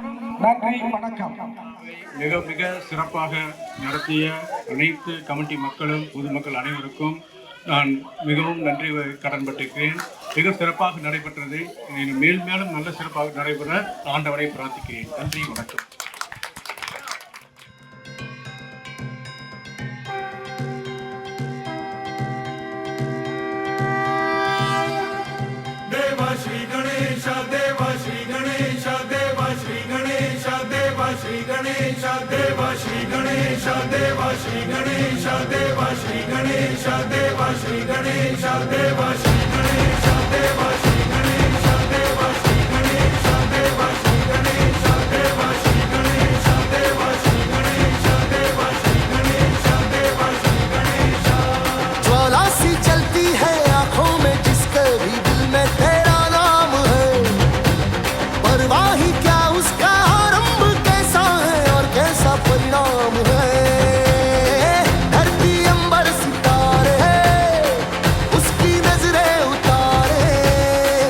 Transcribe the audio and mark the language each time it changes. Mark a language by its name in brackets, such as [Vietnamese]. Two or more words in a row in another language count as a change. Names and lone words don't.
[Tamil] நன்றி, வணக்கம். மிக மிக சிறப்பாக நடத்திய அனைத்து கமிட்டி மக்களும் பொதுமக்கள் அனைவருக்கும் நான் மிகவும் நன்றி கடன்பட்டிருக்கிறேன். மிக சிறப்பாக நடைபெற்றது. மேலும் நல்ல சிறப்பாக நடைபெற ஆண்டவரை பிரார்த்திக்கிறேன். நன்றி, வணக்கம். [Hindi] श्री गणेश देवा श्री गणेश देवा श्री गणेश देवा श्री गणेश देवा श्री गणेश देवा श्री गणेश देवा श्री गणेश देवा श्री गणेश देवा श्री गणेश देवा श्री गणेश देवा श्री गणेश देवा श्री गणेश देवा श्री गणेश देवा श्री गणेश देवा श्री गणेश देवा श्री गणेश। ज्वाला सी चलती है आंखों में जिसके भी दिल में तेरा नाम है, परवाही क्या उसका आरंभ कैसा है और कैसा परिणाम है। धरती अंबर सितारे उसकी नजरें उतारे,